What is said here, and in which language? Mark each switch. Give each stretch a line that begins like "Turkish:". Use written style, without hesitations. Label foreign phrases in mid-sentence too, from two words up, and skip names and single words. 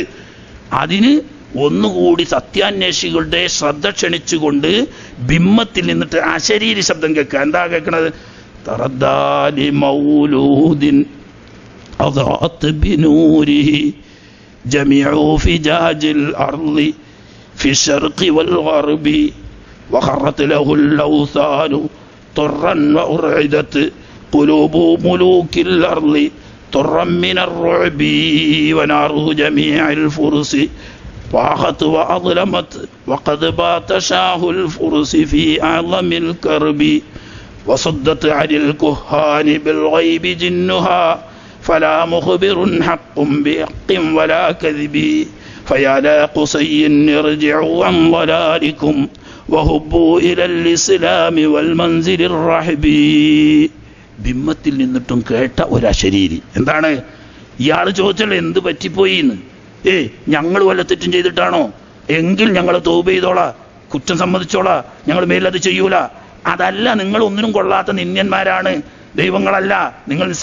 Malayalam: അതിന് ഒന്നുകൂടി സത്യാന്വേഷികളുടെ ശ്രദ്ധ ക്ഷണിച്ചുകൊണ്ട് ബിംബത്തിൽ നിന്നിട്ട് അശരീരി ശബ്ദം കേൾക്കുക. എന്താ കേൾക്കണത്?
Arabic: تردى لمولود أضاءت بنوره جميع فجاج الأرض في الشرق والغرب وخرت له الأوثان طرا وأرعدت قلوب ملوك الأرض طرا من الرعب وناره جميع الفرس طاقت وأظلمت وقد بات شاه الفرس في أعظم الكرب وصدت عن الكهان بالغيب جنها فلا مخبر حق بحق ولا كذب فيا لا قصي ارجعوا عن ضلالكم وهبوا إلى الإسلام والمنزل الرحب.
Malayalam: ബിംബത്തിൽ നിന്നിട്ടും കേട്ട ഒരശരീരി. എന്താണ്? ഇയാൾ ചോദിച്ചല്ലോ എന്ത് പറ്റിപ്പോയിന്ന്. ഞങ്ങൾ വല്ല തെറ്റും ചെയ്തിട്ടാണോ? എങ്കിൽ ഞങ്ങൾ തൗബ ചെയ്തോളാ, കുറ്റം സമ്മതിച്ചോളാ, ഞങ്ങൾ മേലത് ചെയ്യൂല. അതല്ല, നിങ്ങൾ ഒന്നിനും കൊള്ളാത്ത നിന്യന്മാരാണ്, ദൈവങ്ങളല്ല, നിങ്ങൾ നിസ്സഹായരാണ്.